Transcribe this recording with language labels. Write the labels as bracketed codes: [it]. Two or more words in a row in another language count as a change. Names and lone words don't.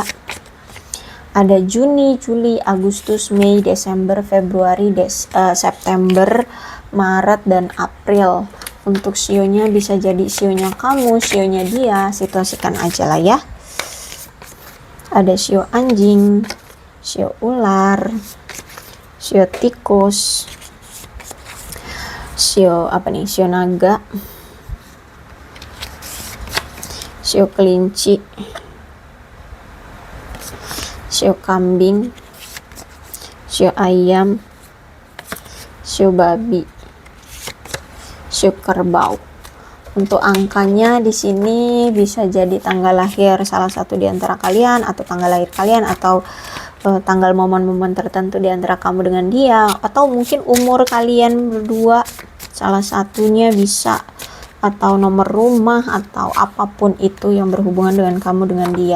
[id] Ada Juni, Juli, Agustus, Mei, Desember, Februari, September, Maret, dan April. Untuk sionya bisa jadi sionya kamu, sionya dia, situasikan aja lah ya. Ada sio anjing, sio ular, sio tikus, sio naga, sio kelinci, sio kambing, sio ayam, sio babi, sio kerbau. Untuk angkanya di sini bisa jadi tanggal lahir salah satu di antara kalian, atau tanggal lahir kalian, atau tanggal momen-momen tertentu di antara kamu dengan dia, atau mungkin umur kalian berdua salah satunya bisa, atau nomor rumah, atau apapun itu yang berhubungan dengan kamu dengan dia.